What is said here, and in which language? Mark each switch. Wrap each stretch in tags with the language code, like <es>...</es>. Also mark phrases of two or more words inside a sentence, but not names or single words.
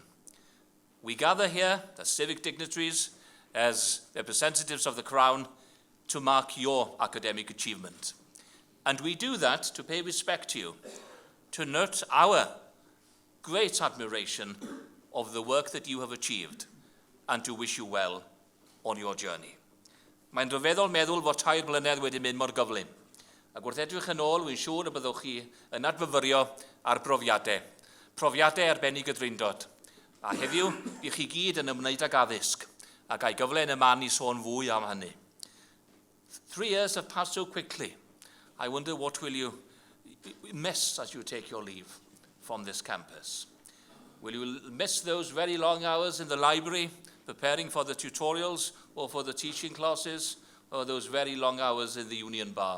<en>We gather here as civic dignitaries, as representatives of the Crown, to mark your academic achievement. And we do that to pay respect to you, to note our great admiration of the work that you have achieved, and to wish you well on your journey.</en> <cy>Mae'n rhyfeddol meddwl fod 2 blynedd wedi mynd mor gyflym, ac wrth edrych yn ôl, wy'n siŵr y byddwch chi yn adfyfyrio ar profiadau arbennig y Drindod. A heddiw, i chi gyd yn ymwneud ag addysg, ac a'i gyfle yn y man i sôn fwy am hynny.</cy> <en>3 years have passed so quickly. I wonder what will you miss as you take your leave from this campus. Will you miss those very long hours in the library, preparing for the tutorials or for the teaching classes, or those very long hours in the Union Bar?</en>